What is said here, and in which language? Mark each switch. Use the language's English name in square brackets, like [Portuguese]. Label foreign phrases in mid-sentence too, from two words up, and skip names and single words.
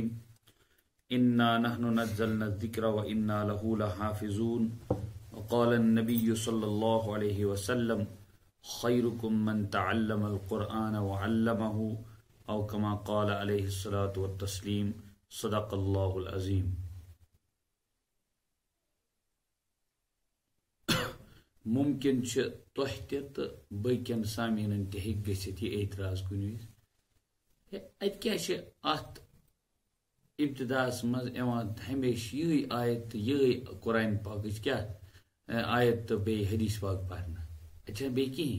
[Arabic] إنا نحن نزلنا الذكر وإنا له لحافظون. وقال النبي صلى الله عليه وسلم: خيركم من تعلم القرآن وعلمه، أو كما قال عليه الصلاة والتسليم. صدق الله العظيم. [Kashmiri] ممکن چھ تۄہہِ تہِ تہٕ باقین سامعیٖنن تہِ ہیٚکہِ گٔژھِتھ یہِ اعتراض کُنہِ وِزِ اَتہِ کیٛاہ چھِ اَتھ ابتداہس منٛز یِوان ہمیشہِ یِہٕے آیت تہٕ یِہٕے قرآن پاکٕچ کیٛاہ آیت تہٕ بیٚیہِ حدیث پاک پرنہٕ، اَتہِ چھَنہٕ بیٚیہِ کِہیٖنۍ؟